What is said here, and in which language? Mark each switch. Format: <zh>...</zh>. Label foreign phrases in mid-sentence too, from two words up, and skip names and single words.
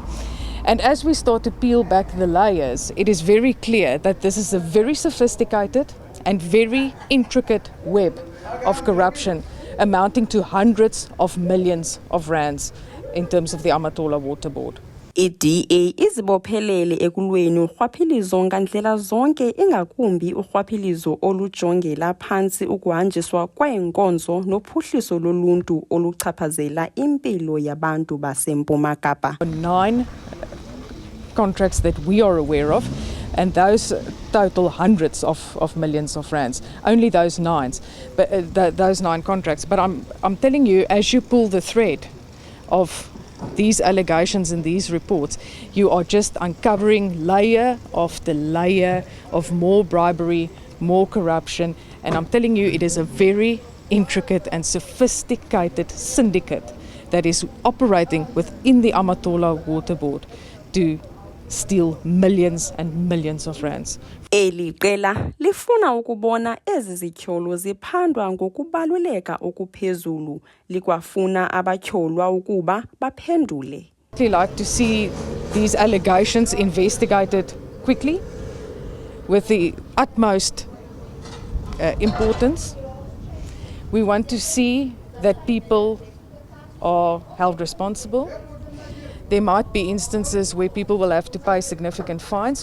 <en>And as we start to peel back the layers, it is very clear that this is a very sophisticated and very intricate web of corruption amounting to hundreds of millions of rands in terms of the Amatola Water Board.</en> <xh>I-DA izibophelele ekulweni urhwaphilizo ngandlela zonke ingakumbi urhwaphilizo olujongela phantsi ukuhanjiswa kweenkonzo nophuhliso loluntu oluchaphazela impilo yabantu baseMpuma Kapa.</xh> <en>9 contracts that we are aware of, and those total hundreds of millions of rands. Only those 9 contracts. But I'm telling you, as you pull the thread of these allegations and these reports, you are just uncovering layer after layer of more bribery, more corruption, and I'm telling you, it is a very intricate and sophisticated syndicate that is operating within the Amatola Water Board to steal millions and millions of rands.</en> <xh>Eli qela lifuna ukubona ezi zityholo ziphandwa ngokubaluleka okuphezulu, likwafuna abatyholwa ukuba baphendule.</xh> <en>I'd like to see these allegations investigated quickly with the utmost importance. We want to see that people are held responsible. There might be instances where people will have to pay significant fines.</en>